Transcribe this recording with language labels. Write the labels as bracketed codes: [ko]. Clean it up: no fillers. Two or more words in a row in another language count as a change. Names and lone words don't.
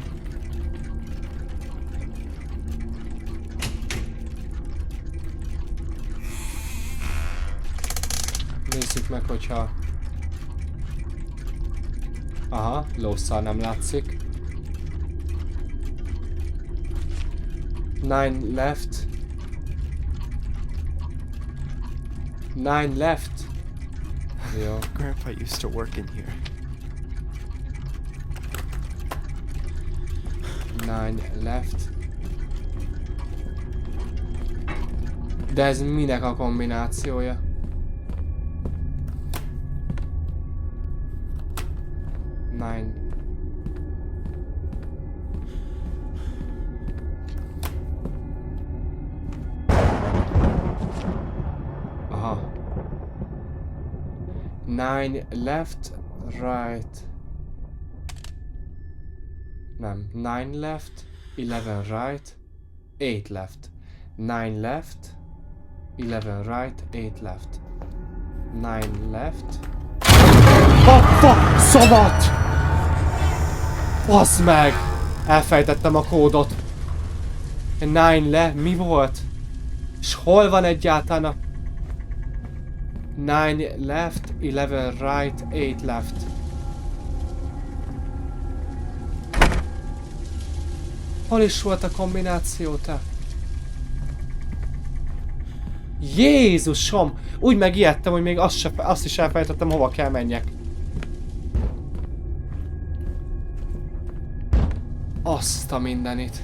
[hu] Nézzük meg, hogyha... Aha, lószal nem látszik. [en] 9 left. 9 left. [hu] Jó. [en] Grandpa used to work in here. 9 left. [hu] De ez minek a kombinációja? [en] Nine. Aha. 9 left, right. [hu] Nem. [en] 9 left, 11 right, 8 left. 9 left, 11 right, 8 left. 9 left. [hu] Apa! Szabad! Baszd meg! Elfejtettem a kódot. 9 le... Mi volt? És hol van egyáltalán a... [en] 9 left, 11 right, 8 left. [hu] Hol is volt a kombináció, te? Jézusom! Úgy megijedtem, hogy még azt is elfelejtettem, hova kell menjek. Azt a mindenit.